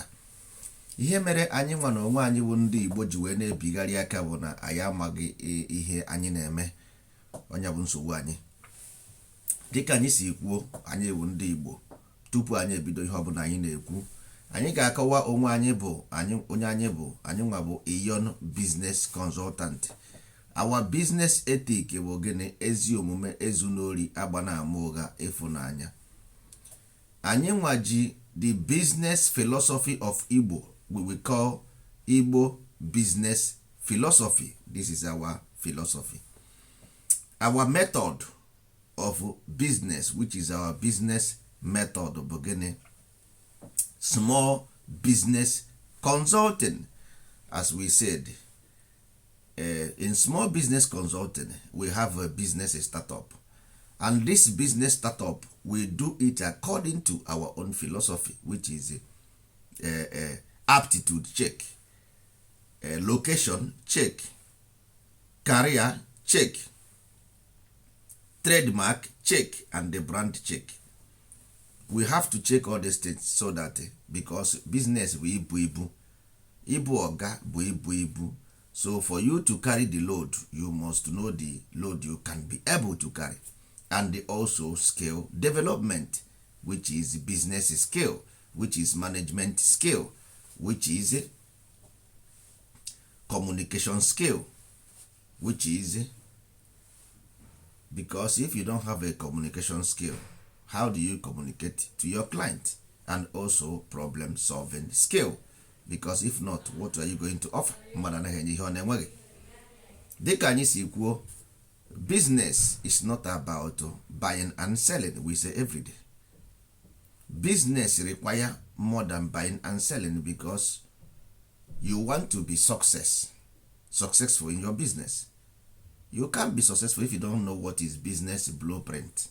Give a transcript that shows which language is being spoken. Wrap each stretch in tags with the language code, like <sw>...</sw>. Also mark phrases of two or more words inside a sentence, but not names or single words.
<ig>Ihe mere anyị nwa na onwe anyị bụ ndị Igbo ji wee na-ebigharị aka bụ na anyị amaghị ihe anyị na-eme. Onye bụ nsogbu anyị. Dịka anyị si kwuo, anyị bụ ndị Igbo. Tupu anyị ebido ihe ọbụla anyị na-ekwu, anyị ga-akọwa onwe anyị bụ anyị nwa bụ Iyon Business Consultant.</ig> <en>Our business ethic</en> <ig>bụ gịnị? Ezi omume, ezunori, agba na ama ụgha, ịfụnanya. Anyị nwa ji</ig> <en>the business philosophy of Igbo we will call Igbo business philosophy. This is our philosophy. Our method of business, which is our business method,</en> <ig>bụ gịnị?</ig> <en>Small business consulting. As we said, in small business consulting we have a business startup, and this business startup we do it according to our own philosophy, which is aptitude check, location check, career check, trademark check, and the brand check. We have to check all these things so that because business</en> <ig>bụ ibu oga bụ ibu.</ig> <en>So for you to carry the load, you must know the load you can be able to carry, and also skill development, which is business skill, which is management skill, which is communication skill, which is because if you don't have a communication skill, how do you communicate to your client? And also problem solving skill, because if not, what are you going to offer?</en> <ig>Mmadụ anaghị enye ihe ọ na-enweghị. Dịka anyị si kwuo,</ig> <en>business is not about buying and selling. We say every day business require more than buying and selling, because you want to be successful in your business. You can't be successful if you don't know what is business blueprint.</en>